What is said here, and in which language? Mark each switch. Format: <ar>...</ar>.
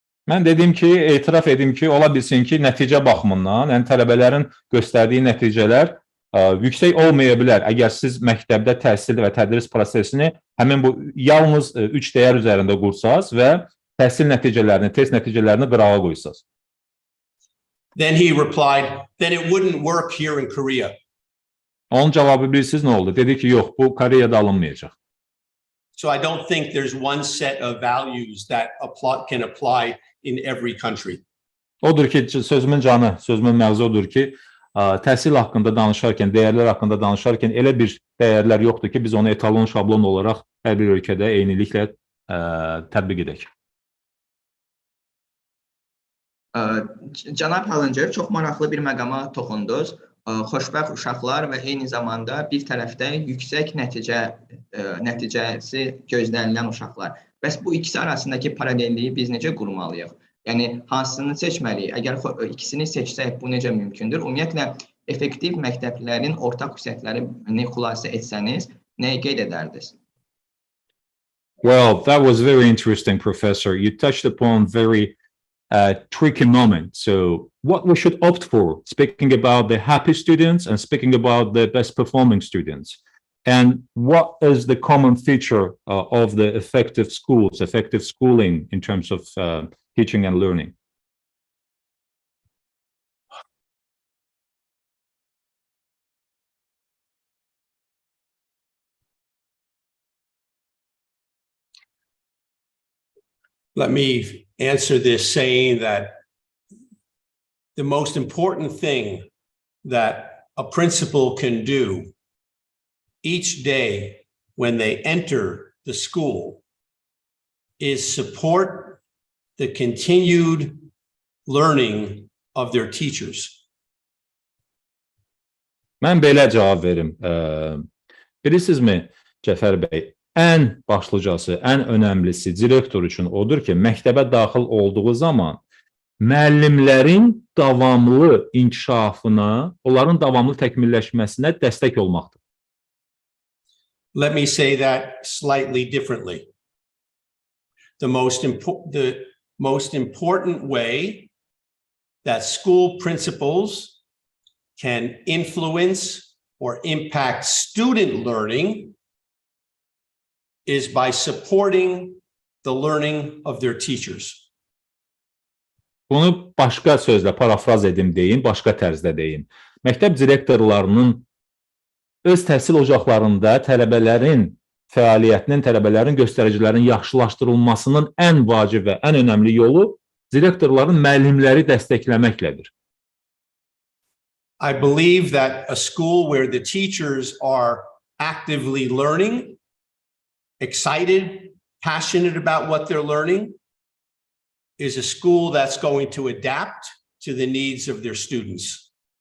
<az>Mən dedim ki, etiraf edim ki, ola bilsin ki, nəticə baxımından, yəni tələbələrin göstərdiyi nəticələr yüksək olmaya bilər. Əgər siz məktəbdə təhsil və tədris prosesini həmin bu yalnız 3 dəyər üzərində qursaz və təhsil nəticələrini, test nəticələrini qırağa qoysaz.</az> <en>Then he replied, then it wouldn't work here in Korea.</en> <az>Onun cavabı bilirsiniz nə oldu? Dedi ki, yox, bu Koreyada alınmayacaq. So I don't think there's one set of values that can apply in every country. Odur ki, sözümün canı, sözümün məğzi odur ki, təhsil haqqında danışarkən, dəyərlər haqqında danışarkən elə bir dəyərlər yoxdur ki, biz onu etalon, şablon olaraq hər bir ölkədə eyniliklə tətbiq edək. Cənab Hallincer, çox maraqlı bir məqama toxundunuz. Xoşbəxt uşaqlar və eyni zamanda bir tərəfdə yüksək nəticəsi gözlənilən uşaqlar. Bəs bu ikisi arasındakı paralelliyi biz necə qurmalıyıq? Yəni, hansını seçməliyik? Əgər ikisini seçsək, bu necə mümkündür? Ümumiyyətlə, effektiv məktəblərin ortaq xüsusiyyətlərini xülasə etsəniz, nəyi qeyd edərdiniz?</az> <en>Well, that was very interesting, Professor. You touched upon very tricky moment. So what we should opt for, speaking about the happy students and speaking about the best performing students. And what is the common feature of the effective schools, effective schooling in terms of teaching and learning? Let me answer this saying that the most important thing that a principal can do each day when they enter the school is support the continued learning of their teachers.</en> <az>Mən belə cavab verim. Bilirsinizmi, Cəfər bəy, ən başlıcası, ən önəmlisi direktor üçün odur ki, məktəbə daxil olduğu zaman müəllimlərin davamlı inkişafına, onların davamlı təkmilləşməsinə dəstək olmaqdır.</az> <en>Let me say that slightly differently. The most important way that school principals can influence or impact student learning is by supporting the learning of their teachers.</en> <az>Bunu başqa sözlə parafraz edim deyin, başqa tərzdə deyin. Məktəb direktorlarının öz təhsil ocaqlarında tələbələrin fəaliyyətinin, tələbələrin göstəricilərinin yaxşılaşdırılmasının ən vacib və ən önəmli yolu direktorların müəllimləri dəstəkləməklədir.</az> <en>I believe that a school where the teachers are actively learning, excited, passionate about what they're learning, is a school that's going to adapt to the needs of their students.</en>